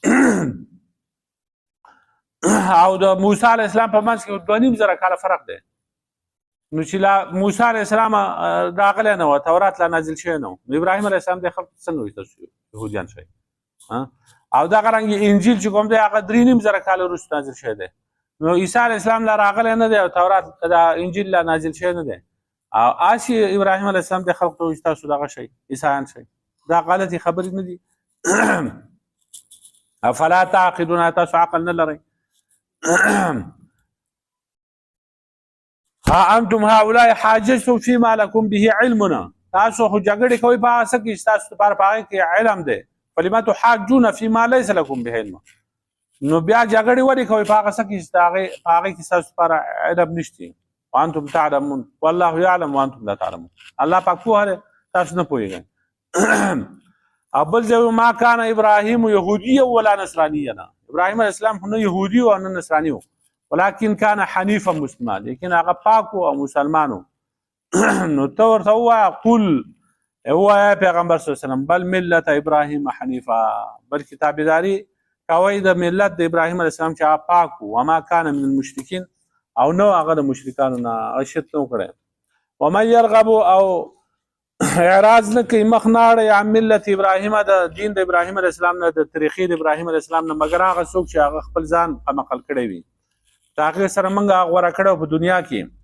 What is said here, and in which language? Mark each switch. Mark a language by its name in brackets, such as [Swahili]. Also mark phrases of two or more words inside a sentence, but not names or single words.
[Pashto] او د موسی علیه السلام په منځ کې 2,500 کاله فرق دی نو چې موسی علیه السلام راغلی نه و تورات لا نازل شوی نه و نو ابراهیم علیه السلام د خلکو څنګه وي تاسو یهودیان شئ او دغه رنګ انجیل چې کوم دی هغه 3,500 کاله وروسته نازل شوی دی نو عیسی علیه السلام لا راغلی نه دی او تورات د انجیل لا نازل شوی نه دی او هسې ابراهیم علیه السلام د خلکو ته وایي چې تاسو دغه شئ عیسایان شئ دا غلطې خبرې نه دي [Arabic] افلا تعقلون [Pashto] تاسو عقل نه لرئ [Arabic] ها انتم هؤلاء حاججتم فيما لكم به علمنا [Pashto] تاسو خو جګړې کوئ په هغه څه کې چې تاسو لپاره په هغې کې علم دی [Arabic] فلما تحاجون فيما ليس لكم به علم [Pashto] نو بیا جګړې ولې کوئ په هغه څه کې چې په هغې کې ستاسو لپاره علم نشته [Arabic] وانتم تعلمون والله يعلم وانتم لا تعلمون [Pashto] الله پاک پوهه دی تاسو نه پوهېږئ او بل ځای [Arabic] ما کان ابراهیم یهودیا ولا نصرانیا [Pashto] ابراهیم علیه السلام نه یهودي او نه نصراني و [Arabic] ولكن كان حنیفا مسلما [Pashto] لیکن هغه پاک او مسلمانو نو ته ورته ووایه قل ووایه پیغمبر صلی الله علیه وسلم [Arabic] بل ملت ابراهیم حنیفا [Pashto] بلکې تابعداري کوئ د ملت د ابراهیم علیه السلام چې هغه پاک و [Arabic] وما کان من المشرکین [Pashto] او نو هغه د مشرکانو نه شرک نه کړی [Arabic] ومن یرغب [Pashto] او اعراض نه کوي مخ نه اړوي [Arabic] عن ملت ابراهیم [Pashto] د دین د ابراهیم علیه السلام نه د طریقې د ابراهیم علیه السلام نه مګر هغه څوک چې هغه خپل ځان په مقل کړی وي د هغې سره موږ هغه غوره کړی په دنیا کې